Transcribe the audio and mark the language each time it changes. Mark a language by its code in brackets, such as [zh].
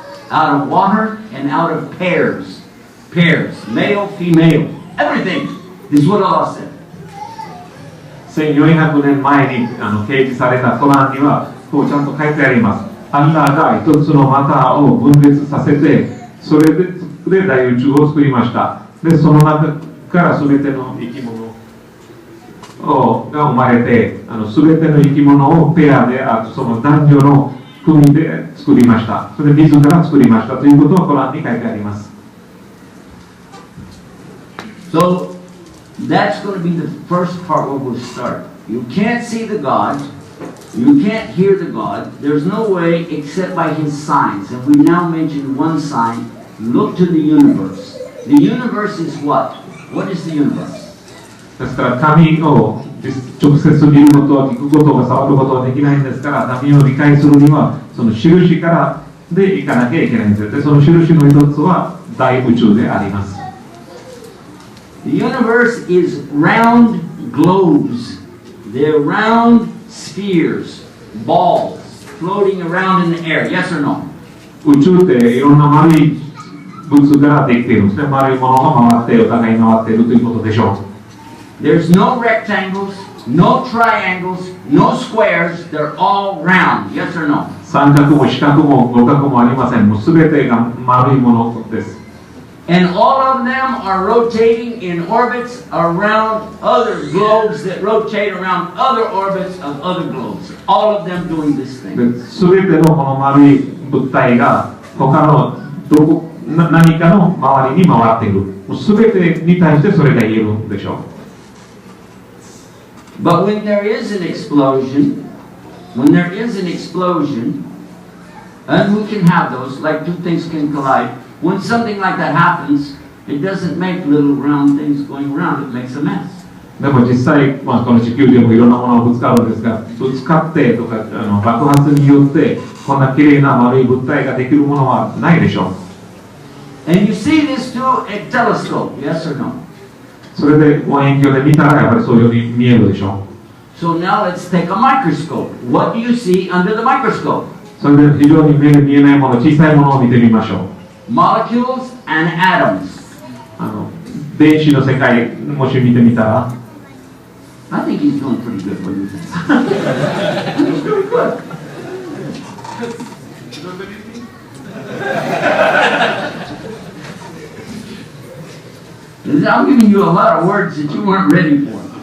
[en] Out of water and out of pairs. Pairs, male, female, everything. This is what Allah said. [ja] 1400年前に掲示されたコランにはこうちゃんと書いてあります。アッラーが一つのマターを分裂させてそれで大宇宙を作りました。でその中から全ての生き物が生まれて全ての生き物をペアでその男女の組で作りました。それで自ら作りましたということをコランに書いてあります。 [en] So that's going to be the first part where we'll start. You can't see the God. You can't hear the God. There's no way except by His signs. And we now mentioned one sign. Look to the universe. The universe is what? What is the universe? [ja] ですから神を直接見ることは聞くことが触ることはできないんですから神を理解するにはその印からでいかなきゃいけないんです。でその印の一つは大宇宙であります。 [en] The universe is round globes. They're round spheres, balls, floating around in the air. Yes or no? [ja] 宇宙っていろんな丸い物からできているんですね。丸いものが回ってお互いに回っているということでしょう。 [en] There's no rectangles, no triangles, no squares. They're all round. Yes or no? [ja] 三角も四角も五角もありません。もうすべてが丸いものです。 [en] And all of them are rotating in orbits around other globes that rotate around other orbits of other globes. All of them doing this thing. [ja] すべてのこの丸い物体が他の何かの周りに回っている。すべてに対してそれが言えるんでしょう。 [en] But when there is an explosion, and we can have those, like two things can collide. When something like that happens, it doesn't make little round things going around, it makes a mess. [ja] でも実際、この地球でもいろんなものがぶつかるんですが、ぶつかってとか爆発によってこんな綺麗な丸い物体ができるものはないでしょう。 [en] And you see this through a telescope, yes or no? [ja] それで望遠鏡で見たらやっぱりそういうように見えるでしょう。 [en] So now let's take a microscope. What do you see under the microscope? [ja] それで非常に目に見えないもの、小さいものを見てみましょう。 [en] Molecules and atoms. [ja] 電子の世界、もし見てみたら [en] I think he's doing pretty good. What do you think? He's doing good. I'm giving you a lot of words that you weren't ready for.